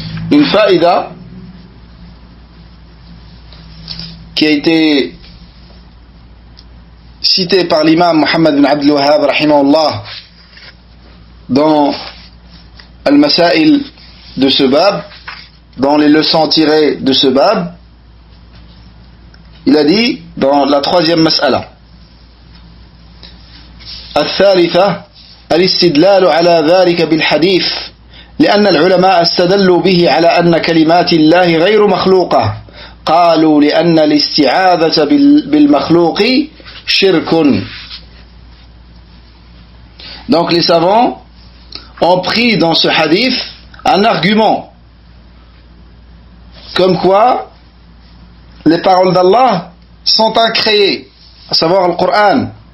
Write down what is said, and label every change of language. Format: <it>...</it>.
<fr>Une faïda qui a été citée par l'imam Muhammad bin Abdul Wahhab rahimahullah dans Al-Masail de ce bab, dans les leçons tirées de ce bab. Il a dit dans la troisième mas'ala:</fr> <ar>الثالثة الاستدلال على ذلك بالحديث لأن العلماء استدلوا به على أن كلمات الله غير مخلوقة قالوا لأن الاستعاذة بالمخلوق شرك.</ar> <fr>Donc les savants ont pris dans ce hadith un argument comme quoi les paroles d'Allah sont incréées, à savoir le Coran.</fr>